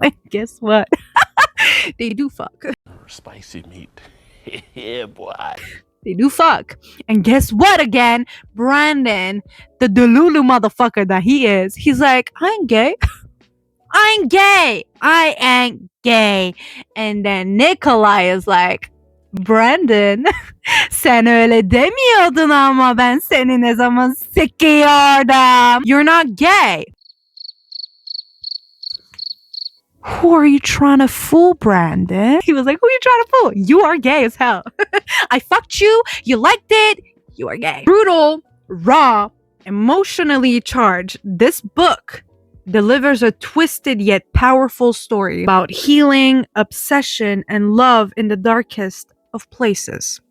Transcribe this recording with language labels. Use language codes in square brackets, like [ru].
[en] And guess what? They do fuck. Spicy meat. Yeah, boy. They do fuck. And guess what again? Brandon, the Delulu motherfucker that he is, he's like, I ain't gay. I ain't gay. I ain't gay. [tr] And then Nikolai is like, [en] Brandon, [tr] sen öyle demiyordun ama ben seni ne zaman sikiyordum. [en] You're not gay. Who are you trying to fool, Brandon? He was like, who are you trying to fool? You are gay as hell. I fucked you. You liked it. You are gay. Brutal, raw, emotionally charged. This book delivers a twisted yet powerful story about healing, obsession, and love in the darkest of places.